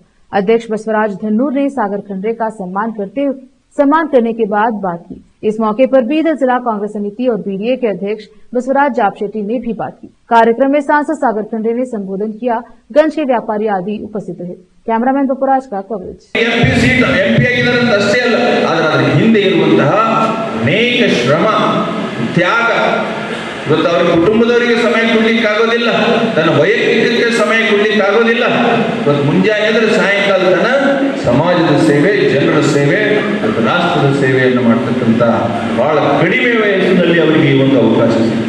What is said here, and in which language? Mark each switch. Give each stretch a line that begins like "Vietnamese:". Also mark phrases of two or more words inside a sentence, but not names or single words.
Hindi: अध्यक्ष बसवराज धन्नूर ने सागर खंडरे का सम्मान करने के बाद बात की। इस मौके पर बीदर जिला कांग्रेस समिति और बीडीए के अध्यक्ष बसवराज जापशेट्टी ने भी बात की। कार्यक्रम में सांसद सागर खंडरे ने संबोधन किया। गंज के व्यापारी आदि उपस्थित रहे। कैमरामैन बपुराज का कवरेज।
Kannada: ತ್ಯಾಗ ಇವತ್ತು ಅವರ ಕುಟುಂಬದವರಿಗೆ ಸಮಯ ಕೊಡ್ಲಿಕ್ಕಾಗೋದಿಲ್ಲ, ತನ್ನ ವೈಯಕ್ತಿಕಕ್ಕೆ ಸಮಯ ಕೊಡ್ಲಿಕ್ಕಾಗೋದಿಲ್ಲ. ಇವತ್ತು ಮುಂಜಾನೆ ಅಂದ್ರೆ ಸಾಯಂಕಾಲ ತನ ಸಮಾಜದ ಸೇವೆ, ಜನರ ಸೇವೆ ಮತ್ತು ರಾಷ್ಟ್ರದ ಸೇವೆಯನ್ನು ಮಾಡ್ತಕ್ಕಂಥ ಬಹಳ ಕಡಿಮೆ ವಯಸ್ಸಿನಲ್ಲಿ ಅವರಿಗೆ ಈ ಒಂದು ಅವಕಾಶ ಸಿಕ್ಕಿದೆ.